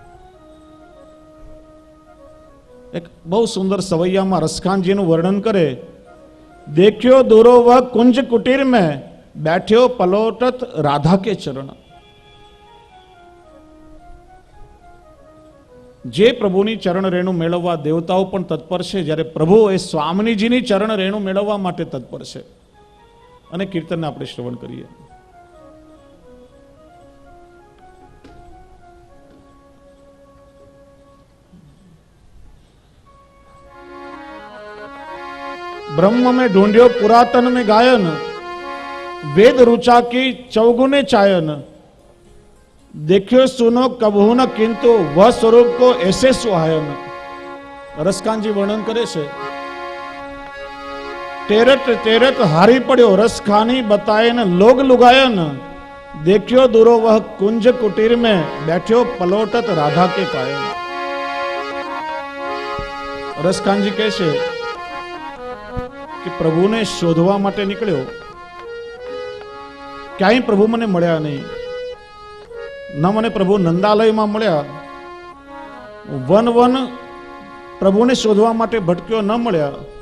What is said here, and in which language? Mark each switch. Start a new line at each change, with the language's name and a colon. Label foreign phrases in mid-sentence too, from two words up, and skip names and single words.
Gujarati: એક બહુ સુંદર સવૈયામાં રસખાનજીનું વર્ણન કરે,
Braj: देख्यो दूरो वह कुंज कुटीर में बैठ्यो पलोटत राधा के चरण.
Gujarati: જે પ્રભુની ચરણ રેણુ મેળવવા દેવતાઓ પણ તત્પર છે, જ્યારે પ્રભુ એ સ્વામિનીજીની ચરણ રેણુ મેળવવા માટે તત્પર છે. અને કીર્તનને આપણે શ્રવણ કરીએ.
Braj: ब्रह्म में ढूंढ्यो पुरातन में गायन, वेद रुचा की चौगुने चायन, देखियो सुनो कबहू न किंतु वह स्वरूप को ऐसे सुहायन.
Gujarati: રસખાનજી વર્ણન કરે છે,
Braj: तेरत तेरत हारी पड़्यो रसखानी बताए न लोग लुगायन, देखियो दूरो वह कुंज कुटीर में बैठ्यो पलोटत राधा के पायन.
Gujarati: રસખાનજી કહે છે કે પ્રભુને શોધવા માટે નીકળ્યો, ક્યાંય પ્રભુ મને મળ્યા નહીં. ન મને પ્રભુ નંદાલયમાં મળ્યા, વન વન પ્રભુને શોધવા માટે ભટક્યો, ન મળ્યા.